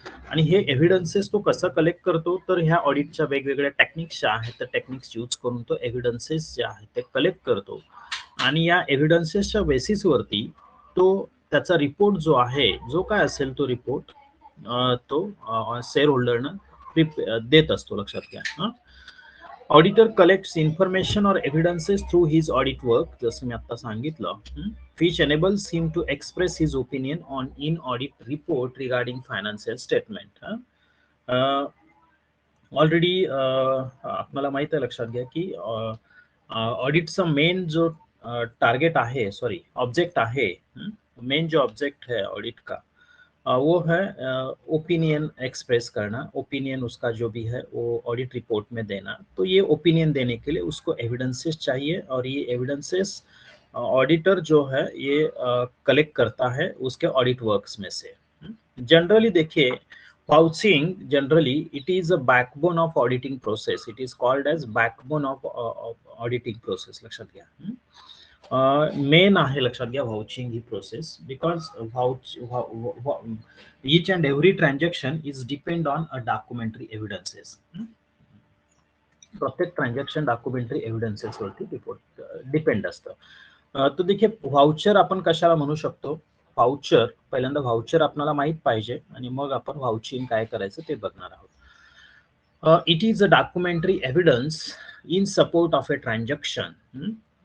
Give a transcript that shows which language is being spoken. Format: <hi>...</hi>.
<mr>आणि हे एव्हिडन्सेस तो कसा कलेक्ट करतो, तर ह्या ऑडिटच्या वेगवेगळ्या टेक्निक्स ज्या आहेत त्या टेक्निक्स यूज करून तो एव्हिडन्सेस जे आहेत ते कलेक्ट करतो आणि या एव्हिडन्सेसच्या बेसिसवरती तो त्याचा रिपोर्ट जो आहे, जो काय असेल तो रिपोर्ट तो शेअर होल्डरना देत असतो, लक्षात घ्या.</mr> <en>auditor collects information और evidences through his audit work,</en> <mr>जसं मी आता सांगितलं,</mr> <en>which enables him to express his opinion on in audit report regarding financial statement.</en> <mr>Already आपल्याला माहित आहे, लक्षात घ्या, की ऑडिटचा</mr> <hi>मेन जो टारगेट आहे, सॉरी ऑब्जेक्ट आहे, मेन जो ऑब्जेक्ट है ऑडिट का वो है ओपिनियन एक्सप्रेस करना. ओपिनियन उसका जो भी है वो ऑडिट रिपोर्ट में देना. तो ये ओपिनियन देने के लिए उसको एविडेंसेस चाहिए और ये एविडेंसेस ऑडिटर जो है ये कलेक्ट करता है उसके ऑडिट वर्क्स में से. जनरली देखिए,</hi> <en>vouching generally it is a backbone of auditing process. It is called as backbone of auditing process,</en> <mr>लक्षात घ्या. मेन आहे, लक्षात घ्या, व्हाउचिंग ही process,</mr> <en>Because each and every transaction is depend on a documentary evidences.</en> <mr>प्रत्येक transaction documentary evidences वरती depend असतं. तर देखील व्हाउचर आपण कशाला म्हणू शकतो. व्हाउचर, पहिल्यांदा व्हाउचर आपल्याला माहित पाहिजे आणि मग आपण व्हाउचिंग काय करायचं ते बघणार आहोत.</mr> <en>It is a documentary evidence in support of a transaction.</en>